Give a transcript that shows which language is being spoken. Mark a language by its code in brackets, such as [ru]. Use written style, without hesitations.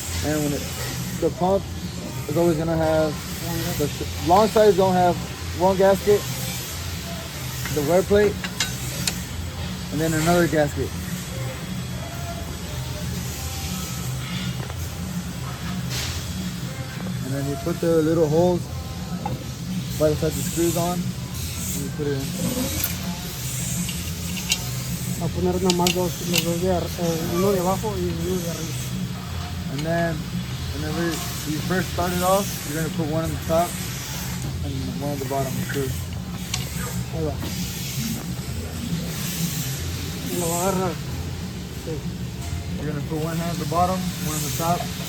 [en] And when the pump is always gonna have, the long sides don't have one gasket, the wear plate, and then another gasket. And then you put the little holes by the side the screws on, and you put it in. [es] A poner nomás los dos de uno de abajo y uno de arriba. [en] And then whenever you first start it off, you're gonna put one on the top and one on the bottom. Too. [es] Ahí va. Y lo va a agarrar. Sí. [en] You're gonna put one hand at the bottom, one on the top.